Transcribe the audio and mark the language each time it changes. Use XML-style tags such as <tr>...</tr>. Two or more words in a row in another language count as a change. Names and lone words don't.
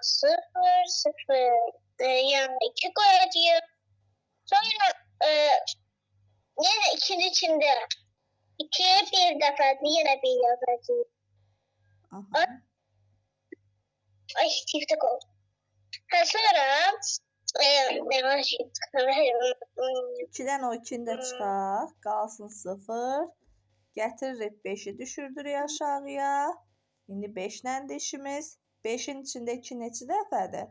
<tr>0, 0. Yani 2 koyacağım. Sonra yine 2'nin içinde 2'ye bir defa yine bir yazacağım. Ay çiftek oldu. Sonra</tr> <az>2'dən o 2'ni də çıxaq. Qalsın 0. Gətiririk 5'i düşürdürük aşağıya. İndi 5'lə işimiz. 5'in içində 2 neçə dəfədir?</az>